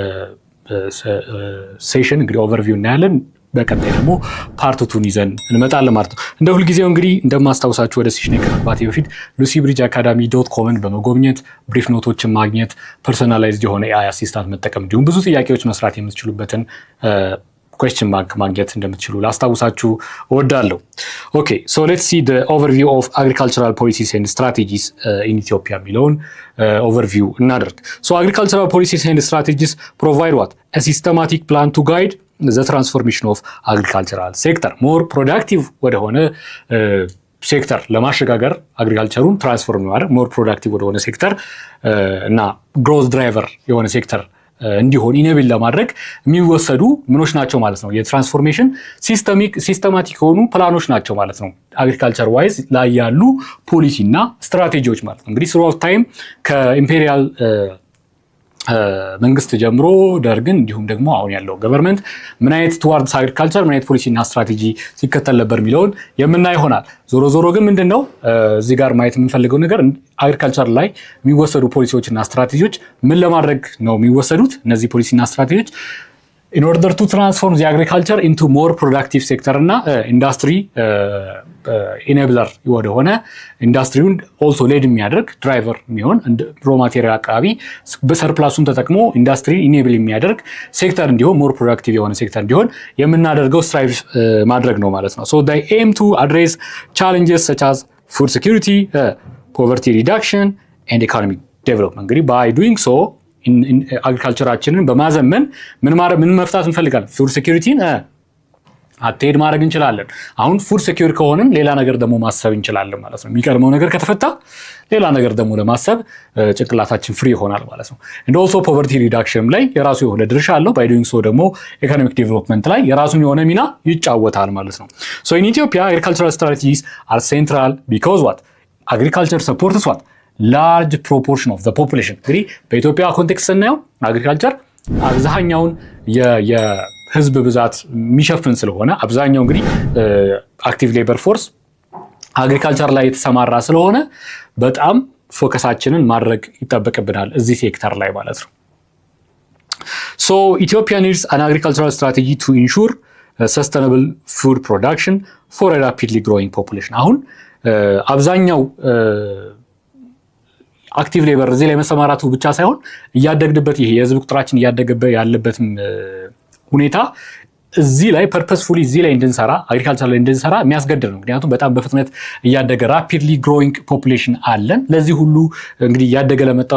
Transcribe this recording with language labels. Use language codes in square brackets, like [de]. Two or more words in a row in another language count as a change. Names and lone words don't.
[am] ሴሽን እንግዲህ ኦቨርቪው እናያለን። በቀጣይ ደግሞ ፓርት 2ን ይዘን እንመጣለን ማለት ነው። እንደ ሁልጊዜው እንግዲህ እንደማስታውሳችሁ ወደ ሴሽን ከመግባቴ በፊት lucybridgeacademy.comን በመጎብኘት [en] brief notes [am] ማግኘት፣ ፐርሶናላይዝድ የሆነ [en] AI assistant [am] መጠቀም እንዲሁም ብዙ ጥያቄዎች መስራት የምትችሉበትን [en] question mark [am] ማግኘት እንደምትችሉ ላስታውሳችሁ እወዳለሁ። [en] okay so let's see the overview of agricultural policies and strategies in Ethiopia [am] የሚለውን overview እናደርግ። [en] So agricultural policies and strategies provide what? A systematic plan to guide the transformation of agricultural sector more productive [am] ወደሆነ ሴክተር ለማሸጋገር አግሪካልቸሩን ትራንስፎርም ማድረግ [en] more productive [am] ወደሆነ ሴክተር እና [en] growth driver [am] የሆነ ሴክተር እንዲሆን ኢኔብል ለማድረግ የሚወሰዱ ምኖች ናቸው ማለት ነው። የትራንስፎርሜሽን ሲስተማቲክ የሆኑ ፕላኖች ናቸው ማለት ነው። አግሪካልቸር ዋይዝ ላይ ያሉ ፖሊሲ እና ስትራቴጂዎች ማለት ነው። እንግዲህ [en] throughout time [am] ከኢምፔሪያል መንግስት ጀምሮ ደርግን እንዲሁም ደግሞ አሁን ያለው ገቨርንመንት ምን አይነት [en] towards agriculture [am] ምን አይነት ፖሊሲ እና ስትራቴጂ ሲከተል ነበር የሚለውን የምናይ ይሆናል። ዞሮ ግን ምንድነው እዚህ ጋር ማየት የምንፈልገው ነገር አግሪካልቸር ላይ የሚወሰዱ ፖሊሲዎች እና ስትራቴጂዎች ምን ለማድረግ ነው የሚወሰዱት? እነዚህ ፖሊሲ እና ስትራቴጂዎች [en] in order to transform the agriculture into more productive sector [am] እና [en] industry enabler [am] ወደሆነ ኢንዱስትሪውን also ሌድ የሚያደርግ ድራይቨር የሚሆን [en] raw material [am] አቅራቢ በሰርፕላሱን ተጠቅሞ [en] industry enable [am] የሚያደርግ ሴክተር እንዲሆን [en] more productive [am] የሆነ ሴክተር እንዲሆን የምናደርገው ስትራይቭ ማድረግ ነው ማለት ነው። [en] so they aim to address challenges such as food security, poverty reduction and economic development. [am] እንግዲህ [en] by doing so [am] አግሪካልቸራችንን በማዘመን ምን መፍታት እንፈልጋለን? [en] food security [am] አትሄድ ማድረግ እንችላለን። አሁን [en] food secure [am] ከሆነን ሌላ ነገር ደግሞ ማሰብ እንችላለን ማለት ነው። የሚቀርመው ነገር ከተፈታ ሌላ ነገር ደግሞ ለማሰብ ጭንቅላታችን ፍሪ ይሆናል ማለት ነው። [en] and also poverty reduction [am] ላይ የራሱ የሆነ ድርሻ አለው። [en] by doing so [am] ደግሞ [en] economic development [am] ላይ የራሱን የሆነ ሚና ይጫወታል ማለት ነው። [en] so in Ethiopia agricultural strategies are central because what? agriculture supports what? large proportion of the population. [am] እንግዲህ በኢትዮጵያ ኮንቴክስት ስናየው አግሪካልቸር አብዛኛውን የህዝብ ብዛት የሚሸፍን ስለሆነ አብዛኛው እንግዲህ [en] active labor force [am] አግሪካልቸር ላይ የተሰማራ ስለሆነ በጣም ፎከሳችንን ማድረግ ይጠበቅብናል እዚህ ሴክተር ላይ ማለት ነው። [en] So Ethiopia needs an agricultural strategy to ensure sustainable food production for a rapidly growing population. [am] አሁን አብዛኛው [en] active labor [am] እዚህ ላይ መሰማራቱ ብቻ ሳይሆን እያደግንበት ይሄ የህዝብ ቁጥራችን እያደገበ ያለበትም ሁኔታ እዚህ ላይ ፐርፐስፉሊ እዚህ ላይ እንድንሰራ አግሪካልቸር ላይ እንድንሰራ የሚያስገድድ ነው። ምክንያቱም በጣም በፍጥነት እያደገ [en] rapidly growing population [am] አለን። ለዚህ ሁሉ እንግዲህ እያደገ ለመጣው